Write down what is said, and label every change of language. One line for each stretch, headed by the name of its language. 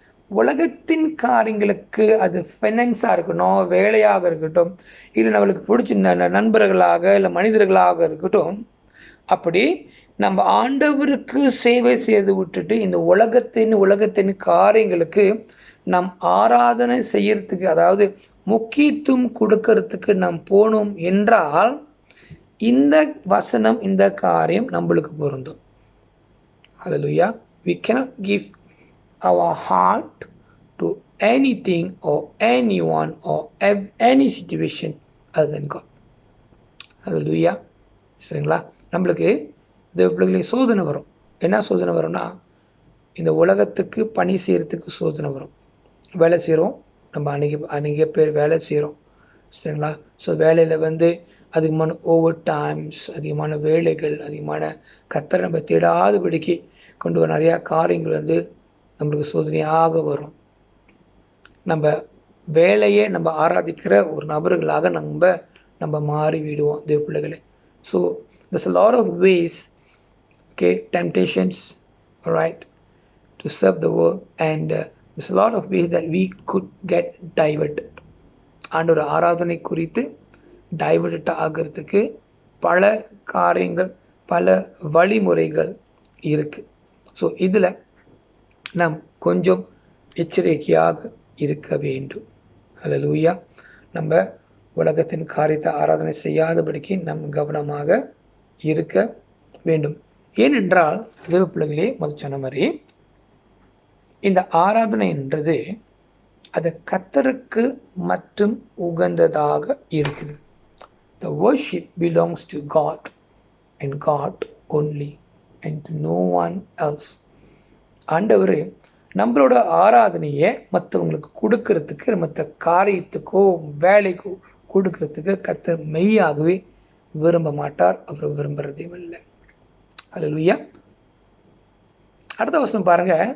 Tamil: உலகத்தின் காரியங்களுக்கு, அது ஃபைனான்ஸாக இருக்கட்டும், வேலையாக இருக்கட்டும், இல்லை நம்மளுக்கு பிடிச்ச நண்பர்களாக இல்லை மனிதர்களாக இருக்கட்டும், அப்படி நம்ம ஆண்டவருக்கு சேவை செய்து விட்டுட்டு இந்த உலகத்தின் காரியங்களுக்கு நாம் ஆராதனை செய்யறதுக்கு, அதாவது முக்கியத்துவம் கொடுக்கறதுக்கு நாம் போனோம் என்றால், இந்த வசனம், இந்த காரியம் நம்மளுக்கு பொருந்தும். ஹல்லேலூயா.
English: We cannot give our heart to anything or anyone or any situation other than God.
Tamil: ஹல்லேலூயா. சரிங்களா? நம்மளுக்கு இந்த பிள்ளைகளுக்கு சோதனை வரும். என்ன சோதனை வரும்னா, இந்த உலகத்துக்கு பணி செய்கிறதுக்கு சோதனை வரும். வேலை செய்கிறோம், நம்ம அநேக பேர் வேலை செய்கிறோம். சரிங்களா? ஸோ வேலையில் அதிகமான ஓவர் டைம்ஸ், அதிகமான வேலைகள், அதிகமான கர்த்தரை நம்ம தேடாதபடிக்கு கொண்டு வர நிறையா காரியங்கள் நம்மளுக்கு சோதனையாக வரும். நம்ம வேலையை நம்ம ஆராதிக்கிற ஒரு நபர்களாக நம்ம மாறி விடுவோம் தேவ பிள்ளைகளே.
English: So there's a lot of ways, okay, temptations, all right, to serve the world, and there's a lot of ways that we could get diverted.
Tamil: ஆண்டவர் ஆராதனை குறித்து டைவர்ட் ஆகிறதுக்கு பல காரியங்கள், பல வழிமுறைகள் இருக்குது. ஸோ இதில் நாம் கொஞ்சம் எச்சரிக்கையாக இருக்க வேண்டும். ஹல்லேலூயா. நம்ம உலகத்தின் காரியத்தை ஆராதனை செய்யாதபடிக்கு நம் கவனமாக இருக்க வேண்டும். ஏனென்றால் தேவ பிள்ளைகளே, முதல் சொன்ன மாதிரி இந்த ஆராதனை என்றது அது கர்த்தருக்கு மட்டும் உகந்ததாக இருக்குது.
English: The worship belongs to God and God only and to no one else.
Tamil: ஆண்டவர் நம்மளோட ஆராதனையை மற்றவங்களுக்கு கொடுக்கறதுக்கு, மற்ற காரியத்துக்கோ வேலைக்கோ கொடுக்கறதுக்கு கர்த்தர் மெய்யாகவே விரும்ப மாட்டார். அவர் விரும்புகிறதே இல்லை. ஹல்லேலூயா. அடுத்த வசனம் பாருங்கள்.